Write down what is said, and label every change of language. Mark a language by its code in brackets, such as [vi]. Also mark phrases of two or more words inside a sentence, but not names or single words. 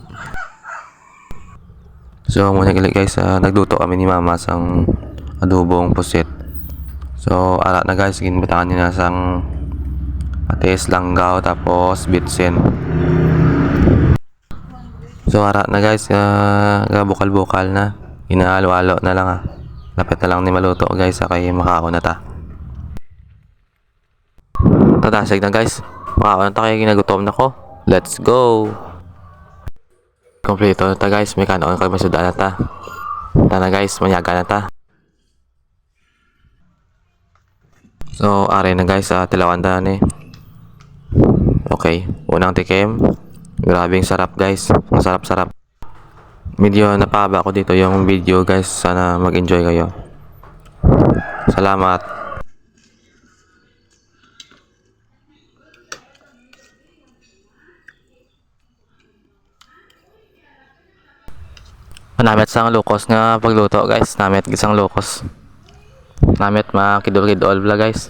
[hil] So muna guys, nagluto kami ni mama sang adobong puset. So ara na guys, ginbutangan niya sang patis, langgaw, tapos bitsin. So ara na guys, bukal-bukal na, inahalo-halo na lang lapit na lang ni maluto guys, kay makaon na ta. Tatasig na guys, makaon na ta kay ginagutom na ko. [en] Let's go! [hil] Kompleto na ta guys, may kanon kay masuda na ta. Tana guys, manyaga na ta. So are na guys, tilawan ta ni. [tl] Okay, unang tikim. Grabing sarap guys, ang sarap-sarap. Medyo napahaba ko dito yung video guys, sana mag-enjoy kayo. [hil] Salamat. Namit sang lukos nga pagluto guys, namit gisang lukos. Namit makidol-kidol bla guys.